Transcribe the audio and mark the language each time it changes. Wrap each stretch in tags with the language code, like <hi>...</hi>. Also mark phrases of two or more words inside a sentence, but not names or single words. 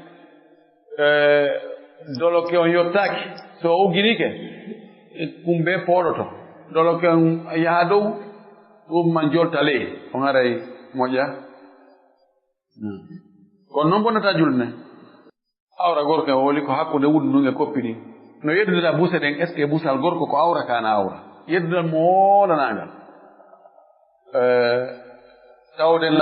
<ff>doloke on yottaaki so o uggirike kumbe pooɗoto doloke on yaha dow ɗum man jolta ley on haray moƴƴa kono noon bonnata julde awra gorko e woli ko hakkude wuddu ndun e koppi ɗin no yeddudata buse ɗen</ff> <fr>est ce que</fr> <ff>busal gorko ko awra kana awra yeddudal mo woolanaangal tawden</ff>